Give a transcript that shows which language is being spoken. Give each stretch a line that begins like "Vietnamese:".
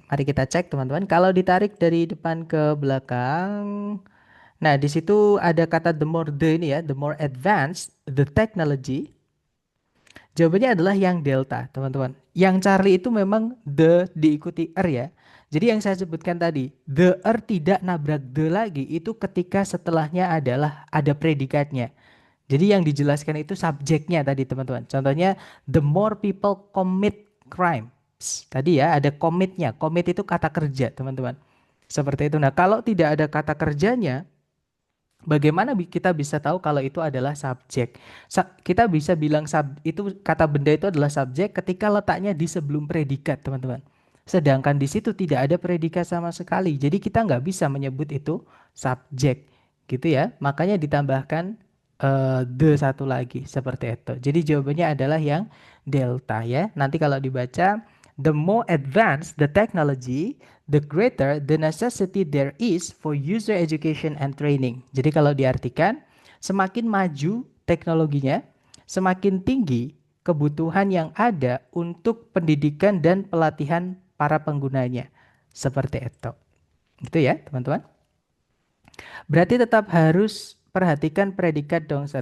Indonesian: Mari kita cek teman-teman. Kalau ditarik dari depan ke belakang, nah di situ ada kata the more the ini ya,
English: the more advanced the technology.
Indonesian: Jawabannya adalah yang delta, teman-teman. Yang Charlie itu memang the diikuti er ya. Jadi yang saya sebutkan tadi, the er tidak nabrak the lagi, itu ketika setelahnya adalah ada predikatnya. Jadi yang dijelaskan itu subjeknya tadi, teman-teman. Contohnya,
English: the more people commit crimes.
Indonesian: Tadi ya, ada commitnya. Commit itu kata kerja, teman-teman. Seperti itu. Nah, kalau tidak ada kata kerjanya, bagaimana kita bisa tahu kalau itu adalah subjek? Kita bisa bilang itu kata benda itu adalah subjek ketika letaknya di sebelum predikat, teman-teman. Sedangkan di situ tidak ada predikat sama sekali. Jadi kita nggak bisa menyebut itu subjek, gitu ya. Makanya ditambahkan the satu lagi seperti itu. Jadi jawabannya adalah yang delta ya. Nanti kalau dibaca,
English: the more advanced the technology, the greater the necessity there is for user education and training.
Indonesian: Jadi kalau diartikan, semakin maju teknologinya, semakin tinggi kebutuhan yang ada untuk pendidikan dan pelatihan para penggunanya. Seperti itu. Gitu ya, teman-teman. Berarti tetap harus perhatikan predikat dong, Sir.